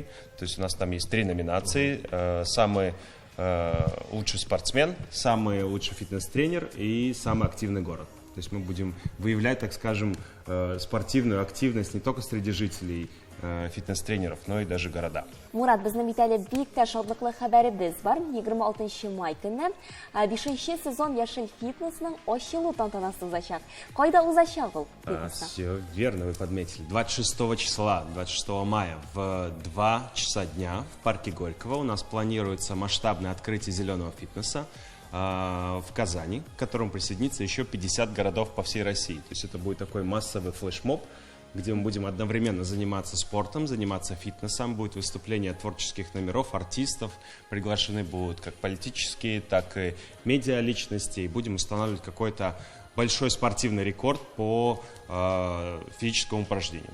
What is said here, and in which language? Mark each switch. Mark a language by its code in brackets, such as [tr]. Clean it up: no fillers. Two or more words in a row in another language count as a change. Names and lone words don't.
[ru] То есть у нас там есть 3 номинации. Самый лучший спортсмен, самый лучший фитнес-тренер и самый активный город. То есть мы будем выявлять, так скажем, спортивную активность не только среди жителей, фитнес-тренеров, но и даже города. [tt] Мурат, безнең бит әле бик тә шатлыклы хәбәребез бар. 26 май көнне 5нче сезон Яшел фитнесның ачылу тантанасы узачак. Кайда узачак ул? [ru] Все верно, вы подметили. 26 мая в 2 часа дня в парке Горького у нас планируется масштабное открытие зеленого фитнеса в Казани, к которому присоединится еще 50 городов по всей России. То есть это будет такой массовый флешмоб, где мы будем одновременно заниматься спортом, заниматься фитнесом, будет выступление творческих номеров, артистов, приглашены будут как политические, так и медиа-личности, и будем устанавливать какой-то большой спортивный рекорд по физическому упражнению.